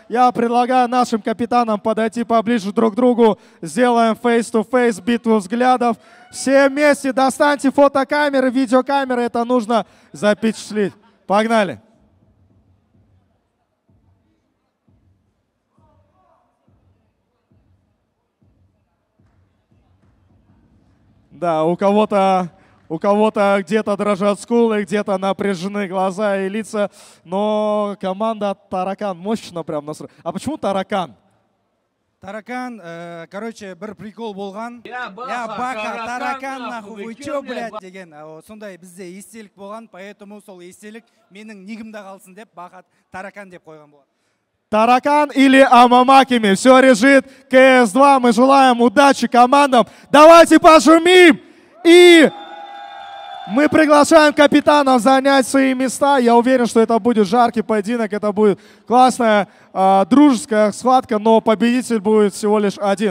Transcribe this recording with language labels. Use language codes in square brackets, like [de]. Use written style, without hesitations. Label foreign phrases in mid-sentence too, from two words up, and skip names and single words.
[ru] Я предлагаю нашим капитанам подойти поближе друг к другу. Сделаем [en] face-to-face [ru] битву взглядов. Все вместе достаньте фотокамеры, видеокамеры. Это нужно запечатлеть. Погнали. Да, у кого-то где-то дрожат скулы, где-то напряжены глаза и лица, но команда Таракан мощно прям настроена. А почему Таракан? Таракан, [kk] короче, бір прикол болған. [ru] Я бака, таракан, нахуй, вы чё, блядь, [kk] деген. Сондай бізде естелік болған, поэтому сол естелік менің нигімде қалсын деп, бака, таракан деп қойған болған. [ru] Таракан или Амамакими. Все решит КС2. Мы желаем удачи командам. Давайте пошумим. И мы приглашаем капитанов занять свои места. Я уверен, что это будет жаркий поединок. Это будет классная дружеская схватка, но победитель будет всего лишь один.